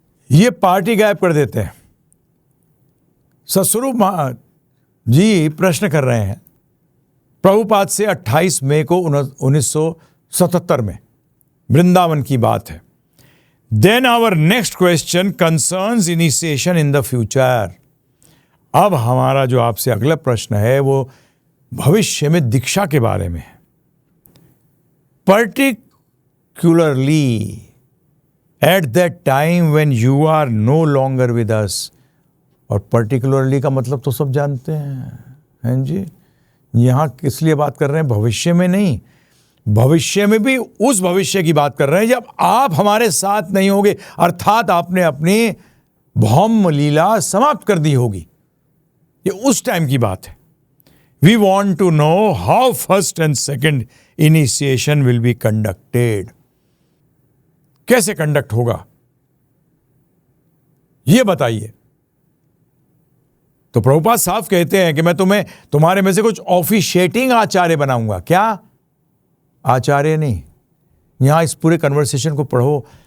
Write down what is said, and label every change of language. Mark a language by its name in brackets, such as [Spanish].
[Hindi] ये पार्टी गायब कर देते हैं। सतस्वरूप जी प्रश्न कर रहे हैं प्रभुपाद से 28 मई को 1977 में, वृंदावन की बात है। [English] Then our next question concerns initiation in the future. [Hindi] अब हमारा जो आपसे अगला प्रश्न है वो भविष्य में दीक्षा के बारे में है। [English] particularly at that time when you are no longer with us। [Hindi] और particularly का मतलब तो सब जानते हैं जी। यहाँ किस लिए बात कर रहे हैं? भविष्य में नहीं, भविष्य में भी उस भविष्य की बात कर रहे हैं जब आप हमारे साथ नहीं होगे, अर्थात आपने अपनी भौम लीला समाप्त कर दी होगी। ये उस टाइम की बात है। [English] We want to know how first and second initiation will be conducted। [Hindi] कैसे कंडक्ट होगा ये बताइए। तो प्रभुपाद साफ कहते हैं कि मैं तुम्हें तुम्हारे में से कुछ ऑफिशिएटिंग आचार्य बनाऊंगा। क्या आचार्य नहीं, यहां इस पूरे कन्वर्सेशन को पढ़ो।